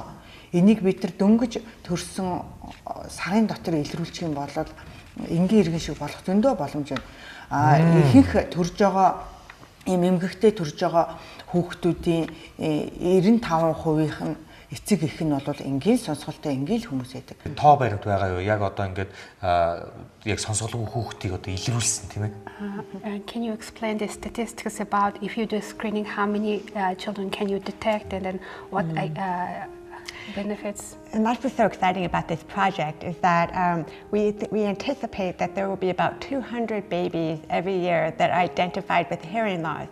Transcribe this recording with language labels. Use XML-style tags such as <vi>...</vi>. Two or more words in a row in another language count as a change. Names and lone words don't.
<mn>Энийг бид нар дөнгөж төрсөн сарын дотор илрүүлчих юм бол энгийн иргэн шиг болох зөндөө боломж байна. Ихэнх төрж байгаа эмгэгтэй төрж байгаа хүүхдүүдийн 95% нь эцэг эх нь бол энгийн сонсголтой энгийн хүмүүс байдаг. Тоо баримт байгаа юу? Яг одоо ингээд яг сонсголгүй хүүхдийг одоо илрүүлсэн тийм ээ.</mn> <en>Can you explain the statistics about if you do screening, how many children can you detect, and then what benefits? And that's what's so exciting about this project is that we anticipate that there will be about 200 babies every year that are identified with hearing loss.</en>